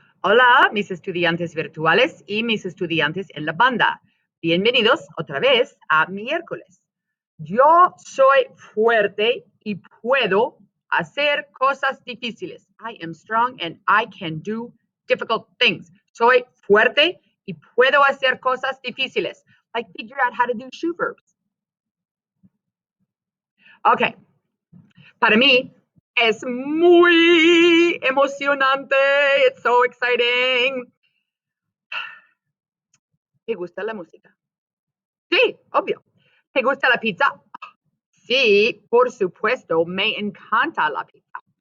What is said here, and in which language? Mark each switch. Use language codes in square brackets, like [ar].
[es] Hola, mis estudiantes virtuales y mis estudiantes en la banda. Bienvenidos otra vez a miércoles. Yo soy fuerte y puedo hacer cosas difíciles. [en] I am strong and I can do difficult things. [es] Soy fuerte y puedo hacer cosas difíciles. [en] Like figure out how to do shoe verbs. Okay. [es] Para mí es muy emocionante. [en] It's so exciting. [es] ¿Te gusta la música? Sí, obvio. ¿Te gusta la pizza? Sí, por supuesto, me encanta la pizza.